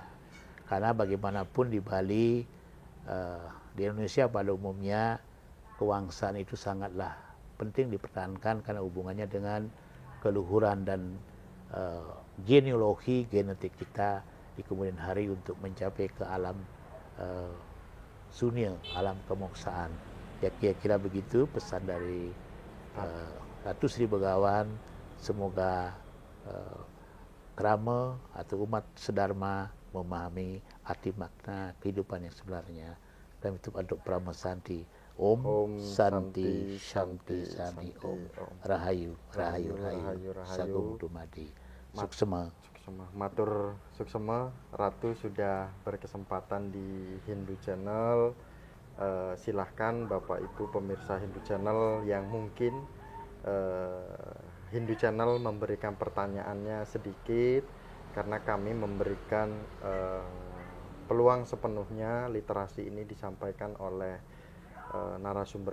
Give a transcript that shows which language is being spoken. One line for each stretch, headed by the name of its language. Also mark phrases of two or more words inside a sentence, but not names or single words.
Indonesian: Karena bagaimanapun di Bali, di Indonesia pada umumnya, kewangsaan itu sangatlah penting dipertahankan karena hubungannya dengan keluhuran dan genealogi genetik kita di kemudian hari untuk mencapai ke alam sunia, alam kemoksaan. Ya kira-kira begitu pesan dari Ratu Sri Begawan. Semoga krama atau umat sedharma memahami arti makna kehidupan yang sebenarnya. Dan itu untuk Prama Santi.
Sanskrit: Om Santi Shanti Shanti Om
Balinese: Rahayu Rahayu Rahayu Sagung Dumadi. Suksema. Matur suksema.
Indonesian: Ratu sudah berkesempatan di Hindu Channel. Silahkan Bapak Ibu pemirsa Hindu Channel yang mungkin Hindu Channel memberikan pertanyaannya sedikit, karena kami memberikan peluang sepenuhnya literasi ini disampaikan oleh narasumber